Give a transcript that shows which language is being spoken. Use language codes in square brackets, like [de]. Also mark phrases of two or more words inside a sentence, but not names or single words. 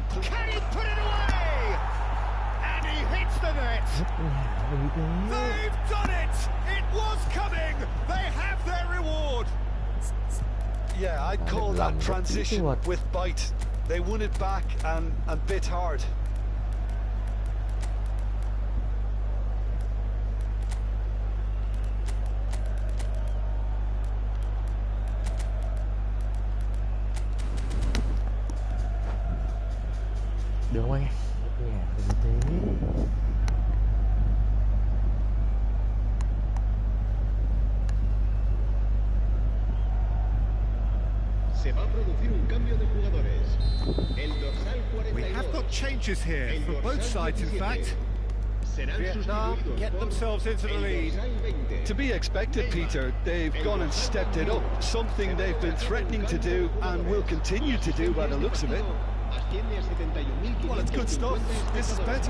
[en] Can he put it away? And he hits the net. They've done it! It was coming! They have their reward! Yeah, I'd call that transition with bite. They won it back and bit hard. [vi] Được không anh em? Nhà gì thế? [es] Se va a producir un cambio de jugadores. El dorsal 42. [en] We have got changes here from both sides, in fact. Vietnam get themselves into the lead. To be expected, Peter. They've gone and stepped it up. Something they've been threatening to do and will continue to do by the looks of it. Well, it's good stuff. This is better.